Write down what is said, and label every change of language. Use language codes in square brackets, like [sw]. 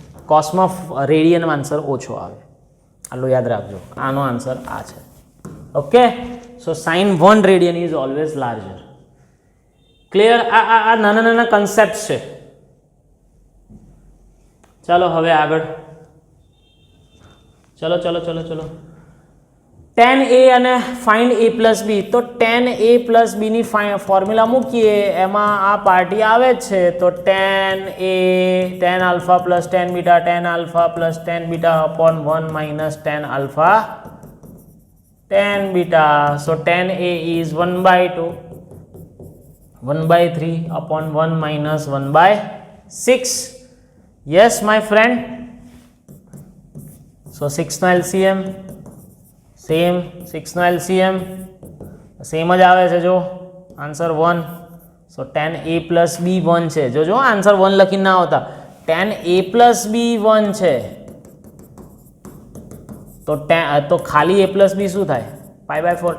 [gu] કોસમાં radian answer ઓછો આવે આટલું યાદ રાખજો આનો આન્સર આ છે okay so sin 1 radian is always larger clear આ નાના કન્સેપ્ટ છે ચાલો હવે આગળ ચલો [en] tan a અને find a plus b, તો tan a plus b [gu] ની ફોર્મ્યુલા મૂકીએ, એમાં આ પાર્ટી આવે છે, [en] તો tan a tan alpha plus tan beta tan alpha plus tan beta upon 1 minus tan alpha tan beta. So tan a is 1 by 2 1 by 3 upon 1 minus 1 by 6. Yes my friend. [gu] So 6 no LCM same, 6 no LCM same જ આવે છે, જો answer 1. So tan a plus b 1 છે, જો answer 1 લખીને ના આવતા, tan a plus b 1 છે, તો ખાલી a plus b શું થાય? π/4.